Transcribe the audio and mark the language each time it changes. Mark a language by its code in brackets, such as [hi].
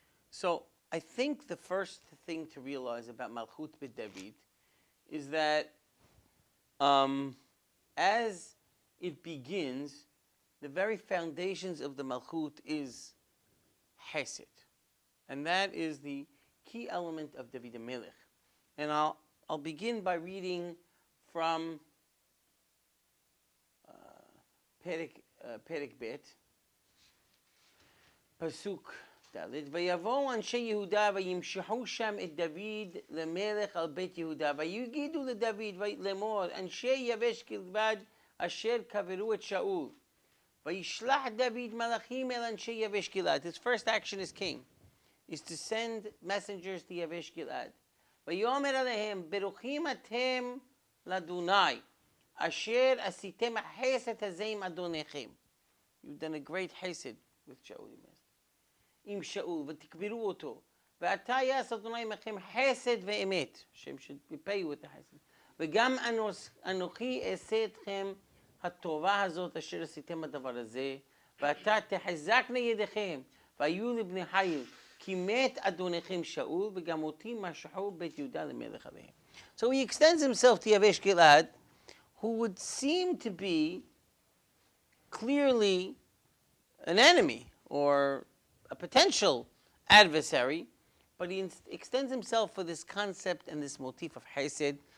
[en] So I think the first thing to realize about Malchut with David is that as it begins, the very foundations of the Malchut is Hesed. And that is the key element of David HaMelech. And I'll begin by reading from Perek Bet, Pasuk Dalet. [he] ויבואו אנשי יהודה וימשחו שם את דוד למלך על בית יהודה ויגידו לדוד לאמור אנשי יבש גלעד אשר קברו את שאול וישלח דוד מלאכים אל אנשי יבש גלעד. [en] His first action as king is to send messengers to יבש גלעד. [he] ויאמר עליהם ברוכים אתם לאדוני אשר עשיתם החסד הזה עם אדוניכם. [en] You've done a great chesed with Shaul. [he] עם שאול ותקברו אותו ועתה יעש אדוני עמכם חסד ואמת. השם שיפי [en] you [he] את החסד. וגם אנוכי אעשה אתכם הטובה הזאת אשר עשיתם הדבר הזה ועתה תחזקנה ידיכם והיו לבני חיל כי מת אדוניכם שאול וגם אותי משחו בית יהודה למלך עליהם. [en] So he extends himself to Yavesh Gilad, who would seem to be clearly an enemy or a potential adversary, but he extends himself for this concept and this motif of Hesed.